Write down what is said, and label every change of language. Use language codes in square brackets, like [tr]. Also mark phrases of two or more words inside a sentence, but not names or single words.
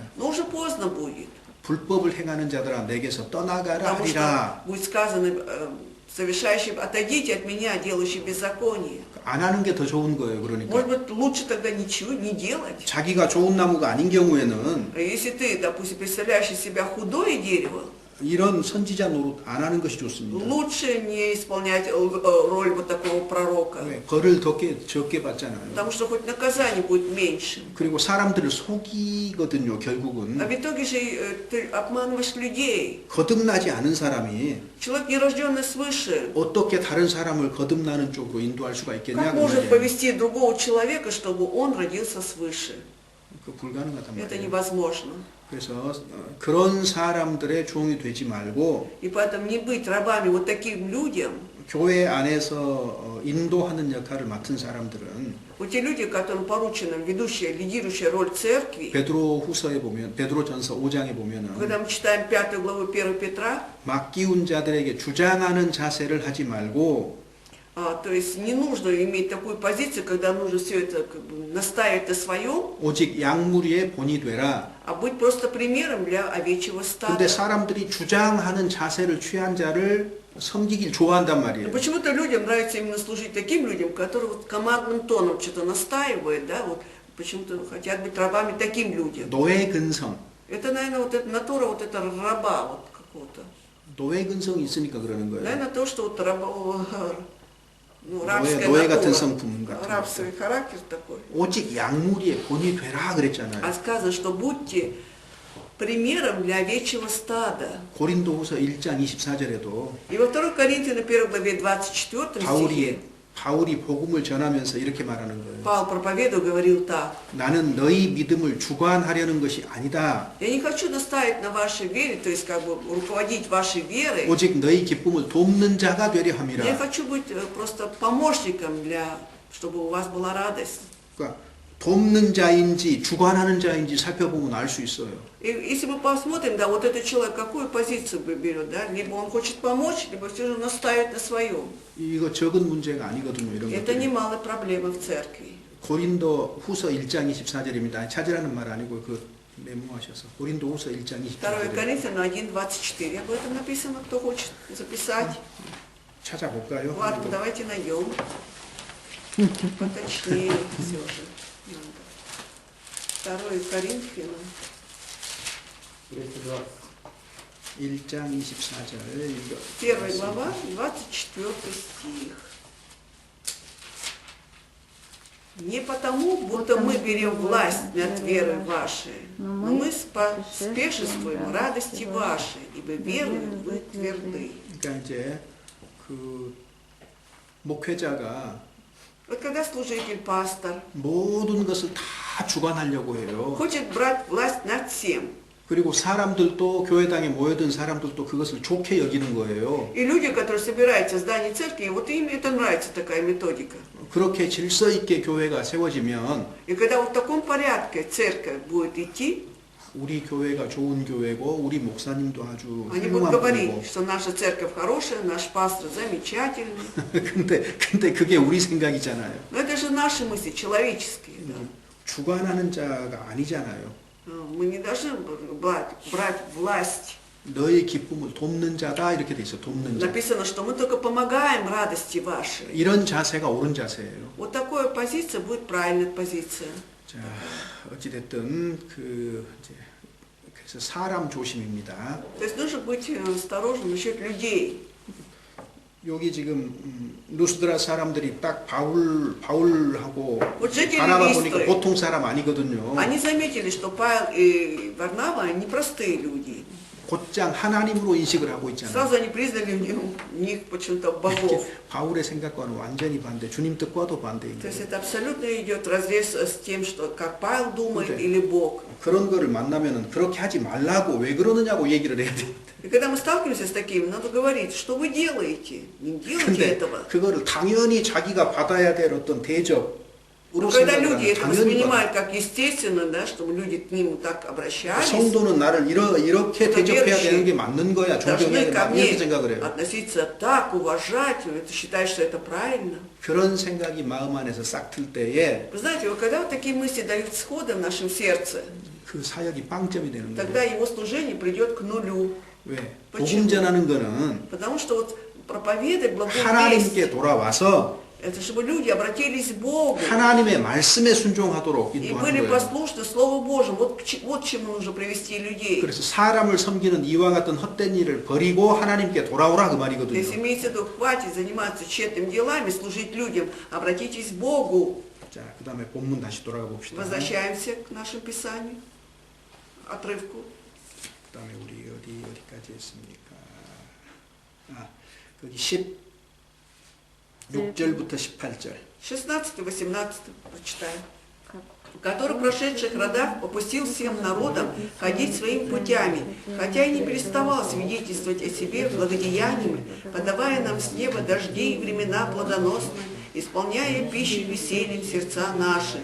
[ru] Но уже поздно будет. [ko] 불법을 행하는 자들아 내게서 떠나가라 [ru] Потому что [ko] 하리라. [ru] будет сказано, совершающим, отойдите от меня, делающий беззаконие. [ko] 안 하는 게 더 좋은 거예요, 그러니까. [ru] Может быть, лучше тогда ничего не делать. [ko] 자기가 좋은 나무가 아닌 경우에는 [ru] Если ты, допустим, представляешь из себя худое дерево, [ko] 이런 선지자 노릇 안 하는 것이 좋습니다. [ru] лучше не исполнять роль вот такого пророка. [ko] 왜? 벌을 적게 받잖아요. [ru] Потому что хоть наказание будет меньше. [ko] 그리고 사람들을 속이거든요, 결국은. [ru] А в итоге же ты обманываешь людей. [ko] 거듭나지 않은 사람이 [ru] Человек, нерожденный свыше, [ko] 어떻게 다른 사람을 거듭나는 쪽으로 인도할 수가 있겠냐? [ru] как [ko] 그 [ru] может [ko] 말이에요. [ru] повести другого человека, чтобы он родился свыше? [ko] 그 불가능하단 [ru] Это [ko] 말이에요. [ru] невозможно. [ko] 그래서 그런 사람들의 종이 되지 말고 [ru] И поэтому не быть рабами вот таким людям, [ko] 교회 안에서 인도하는 역할을 맡은 사람들은 [ru] вот те люди, которым поручена ведущая, лидирующая роль церкви, [ko] 베드로후서에 보면 베드로전서 5장에 보면은 [ru] когда мы читаем 5 главу 1 Петра, [ko] 맡기운 자들에게 주장하는 자세를 하지 말고 [ru] то есть не нужно иметь такую позицию, когда нужно все это как бы настаивать на своем, [ko] 오직 양무리의 본이 되라. [ru] а быть просто примером для овечьего стада. [ko] 근데 사람들이 주장하는 자세를 취한 자를 섬기길 좋아한단 [ru] Но [ko] 말이에요. [ru] почему-то людям нравится именно служить таким людям, которые вот командным тоном что-то настаивают, да, вот почему-то хотят быть рабами таким людям. [ko] 노예 근성. [ru] Это, наверное, вот эта натура, вот это раба вот какого-то. [ko] 노예 근성이 있으니까 그러는 거예요. [ru] Наверное, то, что вот ну, [ko] 노예 같은 성품 같은 [ru] рабский характер такой. [ko] 오직 양무리의 본이 되라 [ru] А [ko] 그랬잖아요. [ru] сказано, что будьте примером для овечьего стада. [ko] 고린도후서 1장 24절에도 [ru] И во 2 Коринфянам 1 главе 24 стихе [ko] 바울이 복음을 전하면서 이렇게 말하는 거예요. [ru] Павел проповедовал, говорил так: [ko] 나는 너희 믿음을 주관하려는 것이 아니다. [ru] я не хочу наставить на вашей вере, то есть как бы руководить вашей верой. [ko] 오직 너희 기쁨을 돕는 자가 되려 [ru] Я [ko] 함이라. [ru] хочу быть просто помощником чтобы у вас была радость. [ko] 그러니까 돕는 자인지 주관하는 자인지 살펴보면 알 수 있어요. [ru] И если мы посмотрим, да, вот этот человек какую позицию берет, да, либо он хочет помочь, либо все же настаивает на своем. [ko] 이거 적은 문제가 아니거든요. 이런 [ru] Это [ko] 것들이. [ru] немалая проблема в церкви. [ko] 고린도 후서 1장 24절입니다. 찾으라는 말 아니고 그 메모하셔서 고린도 후서 1장 2 24절 [ru] Коринфянам 1:24. Об этом написано, кто хочет записать. [ko] 찾아볼까요? [ru] Ладно, давайте найдем. Поточнее все же. 2 Коринфянам. [ko] 1장 24절 [ru] 1 глава, 24 стих. Не потому, будто мы берем власть над верой вашей, но мы спешествуем радости вашей, ибо верою вы тверды. [ko] 그러니까 이제 그 목회자가 [ru] Вот когда служитель, пастор, [ko] 모든 것을 다 주관하려고 해요. [ru] хочет брать власть над всем, [ko] 그리고 사람들도 교회당에 모여든 사람들도 그것을 좋게 여기는 거예요. [ru] и люди, которые собираются в здании церкви, вот им это нравится, такая методика. [ko] 그렇게 질서 있게 교회가 세워지면 [ru] И когда вот в таком порядке церковь будет идти, [ko] 우리 교회가 좋은 교회고 우리 목사님도 아주 [ru] они будут [ko] 훌륭한 [ru] говорить, [ko] 분이고 [ru] что наша церковь хорошая, наш пастор замечательный. [ko] 근데 그게 우리 생각이잖아요. [ru] Но это же наши мысли, человеческие. Да. [ko] 주관하는 자가 아니잖아요. [ru] Мы не должны брать власть. [ko] 너의 기쁨을 돕는 자다 이렇게 돼 있어. 돕는 자. [ru] Написано, что мы только помогаем радости вашей. [ko] 이런 자세가 옳은 자세예요. [ru] Вот такая позиция будет правильная позиция. [ko] 자, 어찌됐든 그래서 사람 조심입니다. [ru] То есть нужно быть осторожным насчет людей. [ko] 여기 지금 루스드라 사람들이 딱 바울하고 어쨌든 바나바 보니까 리스트에. 보통 사람 아니거든요. [ru] Они заметили, что Павел и Варнава непростые люди. [ko] 곧장 하나님으로 인식을 하고 있잖아요. [ru] Сразу они признали в них почему-то богов. [ko] 바울의 생각과는 완전히 반대, 주님 뜻과도 [ru] То [ko] 반대인 [ru] есть [ko] 거예요. [ru] это абсолютно идет вразрез с тем, что как Павел думает Да. или Бог. [ko] 그런 거를 만나면은 그렇게 하지 말라고 왜 그러느냐고 얘기를 해야 돼. [ru] И когда мы сталкиваемся с такими, надо говорить, что вы делаете? Не делайте [ko] 근데 [ru] этого. [ko] 그거를 당연히 자기가 받아야 될 어떤 대접으로 [ru] Но когда люди [ko] 생각을 [ru] это [ko] 당연히 받아. [ru] воспринимают как естественно, да, чтобы люди к нему так обращались, [ko] 성도는 나를 이렇게 대접해야 되는 게 맞는 거야. 존경해야 [ru] должны [ko] 돼. [ru] ко [ko] 막 [ru] мне [ko] 이렇게 생각을 해요. [ru] относиться так, уважать, это считать, что это правильно. [ko] 그런 생각이 마음 안에서 싹 틀 때에 [ru] Вы знаете, вот когда вот такие мысли дают сходы в нашем сердце, [ko] 그 사역이 빵점이 되는 [ru] тогда [ko] 거예요. [ru] его служение придет к нулю. [ko] 왜? [ru] почему? [ko] 복음 전하는 거는 [ru] Потому что вот проповедать благую весть, [ko] 하나님께 돌아와서 [ru] это чтобы люди обратились к Богу [ko] 하나님의 말씀에 순종하도록 [ru] и [ko] 인도하는 [ru] были [ko] 거예요. [ru] послушны Слову Божьему. Вот к чему нужно привести людей. [ko] 그래서 사람을 섬기는 이와 같은 헛된 일을 버리고 하나님께 돌아오라 그 [ru] То есть [ko] 말이거든요. [ru] имеется в виду, хватит заниматься тщетными делами, служить людям, обратитесь к Богу. [ko] 자, 그 다음에 본문 다시 돌아가 봅시다. [ru] Возвращаемся к нашему Писанию, отрывку. [ko] 그 다음에 우리 어디까지 했습니까? 거기 16절부터 18절. [ru] 16-18 прочитаем. Который в прошедших родах попустил всем народам ходить своими путями, хотя и не переставал свидетельствовать о себе благодеяниями, подавая нам с неба дожди и времена плодоносные, исполняя пищей весельем сердца наши.